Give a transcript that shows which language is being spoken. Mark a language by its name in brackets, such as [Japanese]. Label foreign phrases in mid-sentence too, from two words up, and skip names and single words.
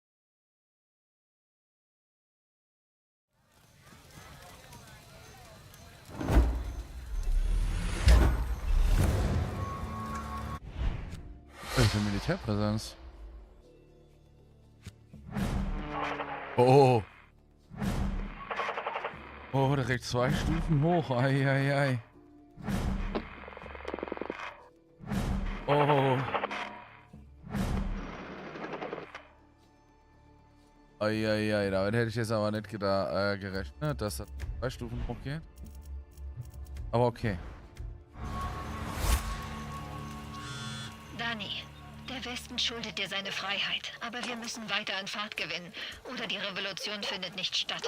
[German] Welche Militärpräsenz? Oh. Oh, direkt 2 Stufen hoch. Ei, ei, ei. Oh. Ei, ei, ei. Damit hätte ich jetzt aber nicht gerechnet, dass das 2 Stufen hochgeht. Aber okay. Dani, der Westen schuldet dir seine Freiheit, aber wir müssen weiter an Fahrt gewinnen, oder die Revolution findet nicht statt.